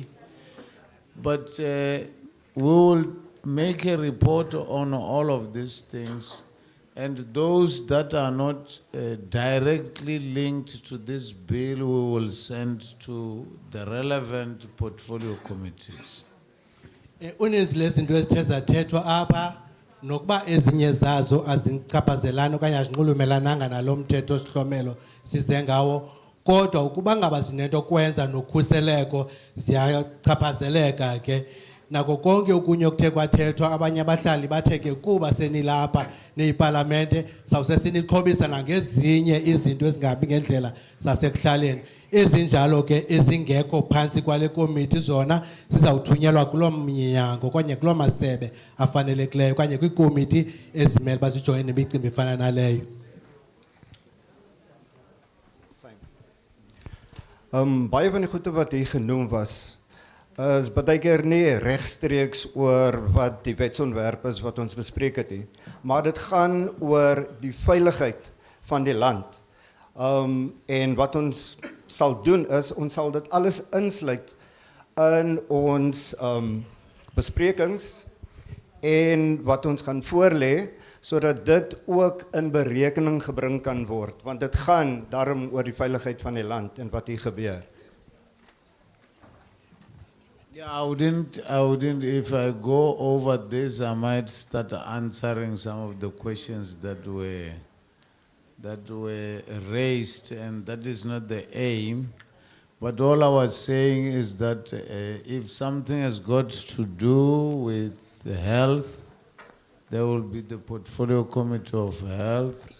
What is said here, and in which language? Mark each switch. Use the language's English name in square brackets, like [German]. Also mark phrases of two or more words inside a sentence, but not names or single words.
[English] But we will make a report on all of these things. And those that are not directly linked to this bill, we will send to the relevant portfolio committees. [Xhosa] Unezilezinto ezithe zathethwa apha nokuba ezinye zazo azichaphazelani okanye azinxulumelananga nalo mthetho osihlomelo size ngawo, kodwa ukuba ngaba zinento kwenza nokhuseleko ziyachaphazeleka ke. Nako konke okunye okuthe kwathethwa abanye abahlali bathe ke kuba senilapha neyipalamente sawuse sinixhobisa nangezinye izinto ezingabi ngendlela zasekuhlaleni. Ezinjalo ke ezingekho phansi kwale komiti zona sizawuthunyelwa kuloo mnyango okanye kuloo masebe afanelekileyo okanye kwikomiti ezimele bazijoyine nemicimbi efana naleyo. [Afrikaans] Baie van die goede wat hier genoem was, is baie keer nie regstreeks oor wat die wetsontwerp is wat ons bespreek het nie, maar dit gaan oor die veiligheid van die land. En wat ons sal doen is, ons sal dit alles insluit in ons besprekings en wat ons gaan voorlê, sodat dit ook in berekening gebring kan word, want dit gaan daarom oor die veiligheid van die land en wat hier gebeur. [English] Yeah, I wouldn't, if I go over this, I might start answering some of the questions that were raised, and that is not the aim. But all I was saying is that if something has got to do with health, there will be the portfolio committee of health.